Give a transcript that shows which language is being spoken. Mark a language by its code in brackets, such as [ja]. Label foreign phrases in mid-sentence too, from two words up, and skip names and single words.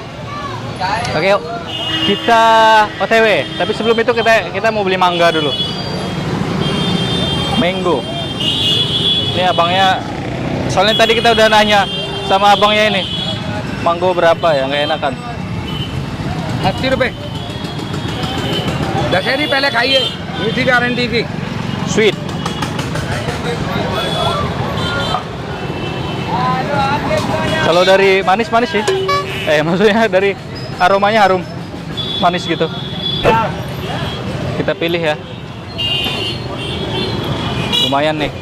[id] Oke, yuk. Kita OTW. Tapi sebelum itu kita mau beli mangga dulu. Mango. Ini abangnya. Soalnya tadi kita udah nanya sama abangnya ini. Mango berapa ya? Nggak enakan. [hi] 80 रुपए दशहरी पहले खाइए मीठी गारंटी की [en] Sweet. [id] Kalau dari manis-manis sih. Maksudnya dari aromanya harum. Manis gitu. Kita pilih ya. Lumayan nih.